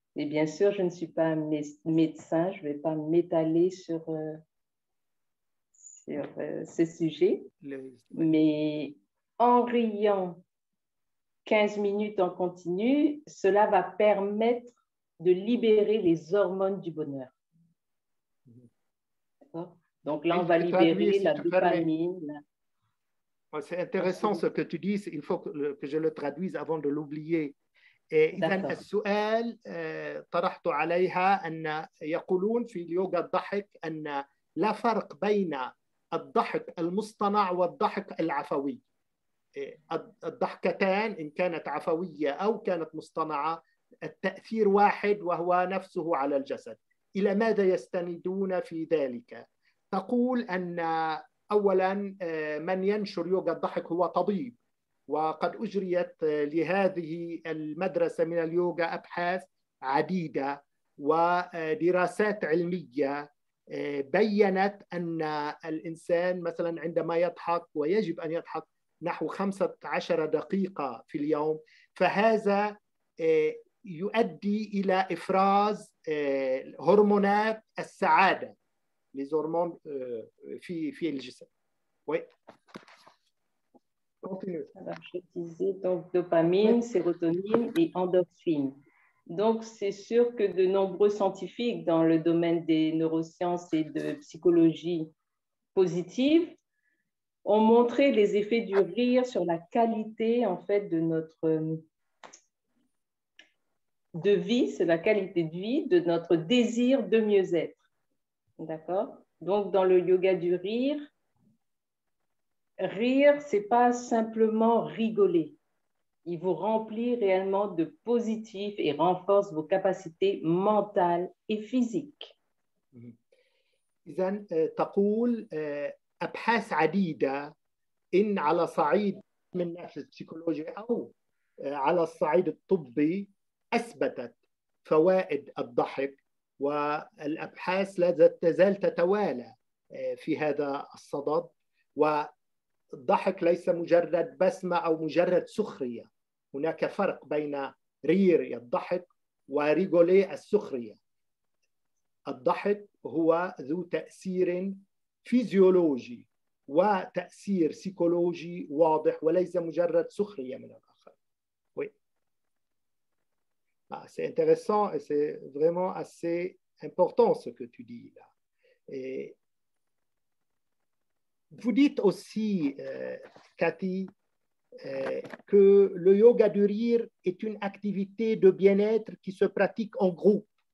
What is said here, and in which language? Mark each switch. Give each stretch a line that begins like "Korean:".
French: Et bien sûr, je ne suis pas médecin, je ne vais pas m'étaler sur ce sujet, mais en riant 15 minutes en continu, cela va permettre de libérer les hormones du bonheur. Donc là, on va libérer la dopamine. C'est intéressant ce que tu dis, il faut que je le traduise avant de l'oublier.
Arabic: إذن السؤال طرحت عليها أن يقولون في اليوغا الضحك أن لا فرق بين الضحك المصطنع والضحك العفوي. الضحكتان إن كانت عفوية أو كانت مصطنعة التأثير واحد وهو نفسه على الجسد. إلى ماذا يستندون في ذلك؟ تقول أن أولا من ينشر يوغا الضحك هو طبيب، وقد أجريت لهذه المدرسة من اليوغا أبحاث عديدة ودراسات علمية بيّنت أن الإنسان مثلا عندما يضحك، ويجب أن يضحك نحو 15 دقيقة في اليوم، فهذا يؤدي إلى إفراز هرمونات السعادة،
French: les hormones
Arabic: في الجسم.
French: Oui. Continue. Alors, je disais donc dopamine, sérotonine et endorphine. Donc, c'est sûr que de nombreux scientifiques dans le domaine des neurosciences et de psychologie positive ont montré les effets du rire sur la qualité, en fait, de notre de vie, c'est la qualité de vie, de notre désir de mieux-être. D'accord? Donc, dans le yoga du rire, c'est pas simplement rigoler. Il vous remplit réellement de positif et renforce vos capacités mentales et physiques.
Arabic: إذن تقول أبحاث عديدة إن على صعيد من الناحية البسيكولوجية أو على الصعيد الطبي أثبتت فوائد الضحك، والأبحاث لا تزال تتوالى في هذا الصدد. والضحك ليس مجرد بسمة أو مجرد سخرية، هناك فرق بين رير الضحك وريغولي السخرية. الضحك هو ذو تأثير فيزيولوجي وتأثير سيكولوجي واضح، وليس مجرد سخرية من الآخر.
French: Oui. C'est intéressant et c'est vraiment assez important ce que tu dis là. Et vous dites aussi, Cathy, que le yoga du rire est une activité de bien-être qui se pratique en groupe.